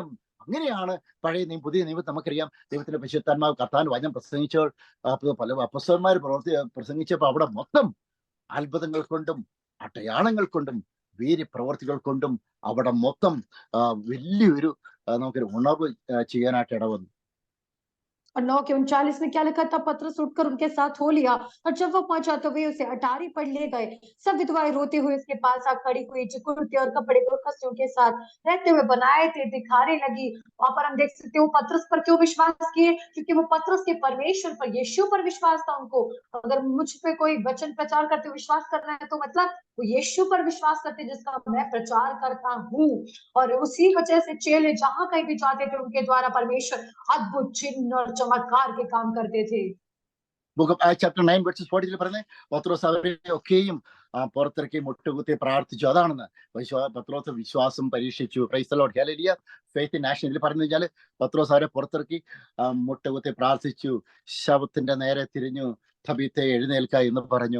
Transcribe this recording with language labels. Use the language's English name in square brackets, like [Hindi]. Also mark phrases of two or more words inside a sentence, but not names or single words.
[Malayalam] അങ്ങനെയാണ് പഴയ പുതിയ നിയമത്തിൽ നമുക്കറിയാം. ദൈവത്തിന്റെ പരിശുദ്ധാത്മാവ് കർത്താവിന്റെ വചനം പ്രസംഗിച്ചപ്പോൾ പല അപ്പോസ്തലന്മാർ പ്രസംഗിച്ചപ്പോൾ അവിടെ മൊത്തം അത്ഭുതങ്ങൾ കൊണ്ടും അടയാളങ്ങൾ കൊണ്ടും വീര്യപ്രവർത്തികൾ കൊണ്ടും അവിടെ മൊത്തം വലിയൊരു നമുക്കൊരു ഉണർവ് ചെയ്യാനായിട്ട് ഇടവന്നു. [Hindi] और 9 के 39 में क्या लिखा था, पतरस उठकर उनके साथ हो लिया और जब वो पहुंचा तो वे उसे अटारी पर ले गए। सब विधवाएं रोते हुए उसके पास आ खड़ी हुई, जो कुर्ते और कपड़े दोरकस के साथ रहते हुए बनाए थे दिखाने लगी। वहां पर हम देख सकते हो पतरस पर क्यों विश्वास किए, क्योंकि वो पतरस के परमेश्वर पर, यीशु पर विश्वास था उनको। अगर मुझ पे कोई वचन प्रचार करते विश्वास करना है तो मतलब वो यीशु पर विश्वास करते जिसका मैं प्रचार करता हूँ। और उसी वजह से चेले जहां कहीं भी जाते थे उनके द्वारा परमेश्वर अद्भुत चिन्ह और चमत्कार के काम करते थे। [English] Book of Acts chapter 9 verses 40 [Malayalam] പറഞ്ഞേ, പത്രോസ് അവരെ ഒക്കെയും പുറത്തിറക്കി മുട്ടുകുത്തി പ്രാർത്ഥിച്ചു. അതാണെന്ന് പത്രോസ് വിശ്വാസം പരീക്ഷിച്ചു. [English] praise the Lord. [Malayalam] ഹല്ലേലൂയ. [English] faith in action [Malayalam] ഇതിൽ പറഞ്ഞു കഴിഞ്ഞാൽ, പത്രോസ് അവരെ പുറത്തിറക്കി മുട്ടുകുത്തി പ്രാർത്ഥിച്ചു. ശവത്തിന്റെ നേരെ തിരിഞ്ഞു, തബീത്തേ എഴുന്നേൽക്ക എന്ന് പറഞ്ഞു.